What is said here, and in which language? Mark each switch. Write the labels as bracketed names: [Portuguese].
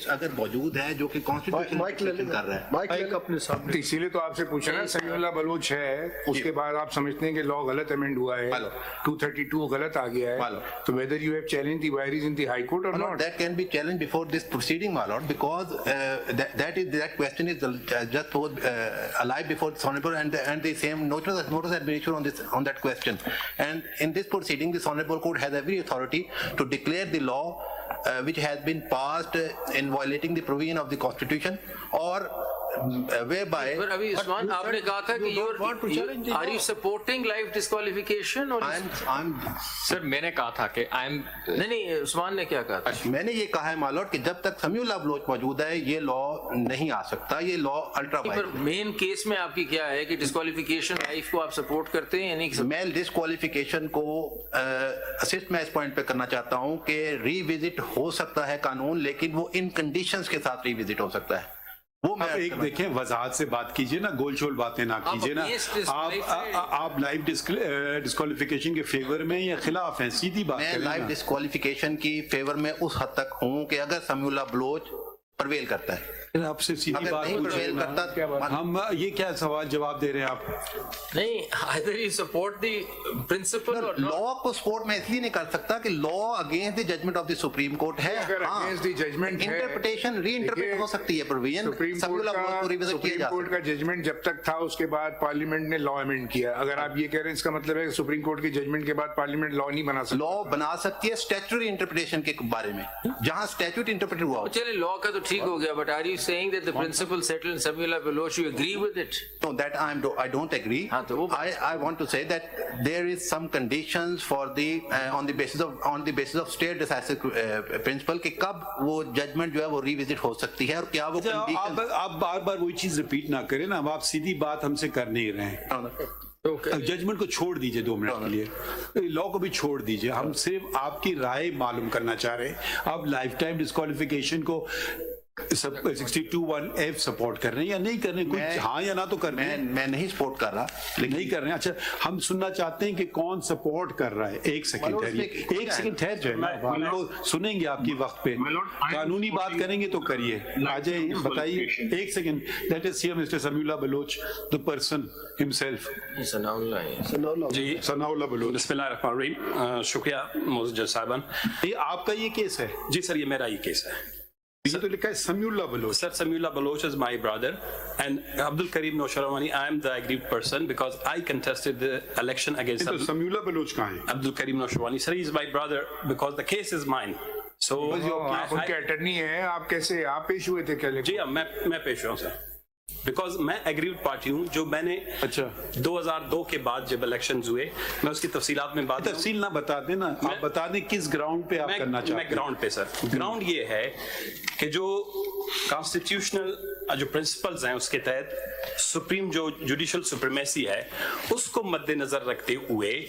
[Urdu] اگر موجود ہے جو کہ کانسٹیٹیوشن کر رہا ہے مائک اپنے سامنے. اسی لیے تو آپ سے پوچھا نا سمیع اللہ بلوچ ہے, اس کے بعد آپ سمجھتے ہیں کہ لا غلط امینڈ ہوا ہے, 232 غلط آ گیا ہے, تو [English] whether you have challenged the queries in the High Court or not? That can be challenged before this proceeding, my lord, because that question is just alive before the Honorable, and the same notice has been issued on that question. And in this proceeding, this Honorable Court has every authority to declare the law which has been passed in violating the provision of the Constitution or whereby. [Urdu] But ابھی عثمان آپ نے کہا تھا کہ [English] are you supporting life disqualification or [Urdu] سر میں نے کہا تھا کہ نہیں عثمان نے کیا کہا تھا؟ میں نے یہ کہا ہے مالوٹ کہ جب تک سمیع اللہ بلوچ موجود ہے یہ لا نہیں آ سکتا, یہ لا الٹرا وائلنٹ. مین کیس میں آپ کی کیا ہے کہ ڈسکوالیفیکیشن لائف کو آپ سپورٹ کرتے ہیں یا نہیں؟ میں ڈسکوالیفیکیشن کو اسسٹ میں اس پوائنٹ پہ کرنا چاہتا ہوں کہ ری وزٹ ہو سکتا ہے قانون, لیکن وہ ان کنڈیشنز کے ساتھ ری وزٹ ہو سکتا ہے. وہ آپ ایک دیکھیں وضاحت سے بات کیجئے نا, گول شول باتیں نہ کیجئے نا. آپ لائف ڈسکوالیفیکیشن کے فیور میں یا خلاف ہیں؟ سیدھی بات میں کریں. لائف ڈسکوالیفیکیشن کی فیور میں اس حد تک ہوں کہ اگر سمیع اللہ بلوچ پرویل کرتا ہے. آپ سے سیدھی بات پوچھیں, ہم یہ کیا سوال جواب دے رہے ہیں آپ؟ نہیں, [English] either you support the principle or not. [Urdu] لا کو سپورٹ میں اس لیے نہیں کر سکتا کہ لا against the judgment of the supreme court ہے. انٹرپریٹیشن ری انٹرپریٹ ہو سکتی ہے پروویژن. سپریم کورٹ کا ججمنٹ جب تک تھا اس کے بعد پارلیمنٹ نے لا امینڈ کیا. اگر آپ یہ کہہ رہے ہیں اس کا مطلب ہے کہ سپریم کورٹ کے ججمنٹ کے بعد پارلیمنٹ لا نہیں بنا سکتی. لا بنا سکتی ہے اسٹیچوٹری انٹرپریٹیشن کے بارے میں, جہاں اسٹیچوٹ انٹرپریٹ ہوا. چلے لا کا تو ٹھیک ہو گیا, [English] but are you saying that the principle settled in Samiullah Baloch, you agree with it? No, that I don't agree. I want to say that there is some conditions for the on the basis of state decisive principle [Urdu] کہ کب وہ judgment جو ہے وہ revisit ہو سکتی ہے اور کیا وہ کنڈیشن. آپ بار بار وہی چیز ریپیٹ نہ کریں نا, آپ سیدھی بات ہم سے کر نہیں رہے ہیں. ججمنٹ کو چھوڑ دیجئے 2 منٹ کے لیے, لا کو بھی چھوڑ دیجئے. ہم صرف آپ کی رائے معلوم کرنا چاہ رہے ہیں. آپ لائف ٹائم ڈسکوالیفیکیشن کو 62(1)(f سپورٹ کر رہے ہیں یا نہیں کر رہے ہیں؟ کچھ ہاں یا نہ تو کر رہے ہیں. میں نہیں سپورٹ کر رہا, نہیں کر رہے ہیں. اچھا, ہم سننا چاہتے ہیں کہ کون سپورٹ کر رہا ہے. ایک سیکنڈ ٹھہر جائے, ہم لوگ سنیں گے آپ کی وقت پہ. قانونی بات کریں گے تو کریے, آ جائیں بتائیے. ایک second, [English] let us hear mister [Urdu] Sami Allah Baloch, [English] the person himself. [Urdu] جی, ثناء اللہ بلوچ. بسم اللہ الرحمن الرحیم. شکریہ معزز جج صاحبان. یہ آپ کا یہ کیس ہے؟ جی سر, یہ میرا یہ کیس ہے. یہ تو لکھا ہے سمیع اللہ Baloch. [English] Sir, Samiullah Baloch is my brother, and Abdul Karim Noshrawani, I am the aggrieved person because I contested the election against [Urdu] سمیع اللہ بلوچ کہاں ہیں؟ [English] Abdul Karim Noshrawani. Sir, he is my brother because the case is mine. So [Urdu] آپ ان کے attorney ہیں, آپ کیسے آپ پیش ہوئے تھے؟ کیا جی میں پیش ہوں سر, بیکاز میں ایگریوڈ پارٹی ہوں. جو میں نے 2002 کے بعد جب الیکشنز ہوئے, میں اس کی تفصیلات میں بات تفصیل نہ بتا دیں نا, آپ بتا دیں کس گراؤنڈ پہ آپ کرنا چاہتے ہیں. میں گراؤنڈ پہ سر, گراؤنڈ یہ ہے کہ جو کانسٹیٹیوشنل جو پرنسپلز ہیں اس کے تحت سپریم جو جوڈیشل سپریمیسی ہے اس کو مد نظر رکھتے ہوئے